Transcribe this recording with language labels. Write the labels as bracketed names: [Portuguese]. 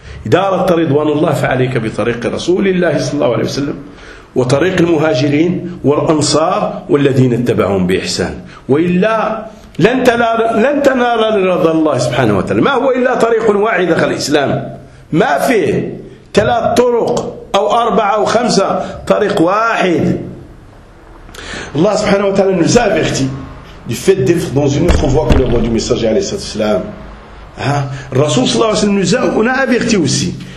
[Arabic] إذا أردت رضوان الله فعليك بطريق رسول الله صلى الله عليه وسلم وطريق المهاجرين والأنصار والذين اتبعهم بإحسان، وإلا لن تنال رضا الله سبحانه وتعالى. ما هو إلا طريق واحد في الإسلام، ما فيه ثلاث طرق أو أربعة أو خمسة، طريق واحد. الله سبحانه وتعالى [French] nous a averti du fait d'être dans une autre voie que la voie du messager [Arabic] عليه الصلاة والسلام. الرسول صلى الله عليه وسلم [French] nous a averti aussi.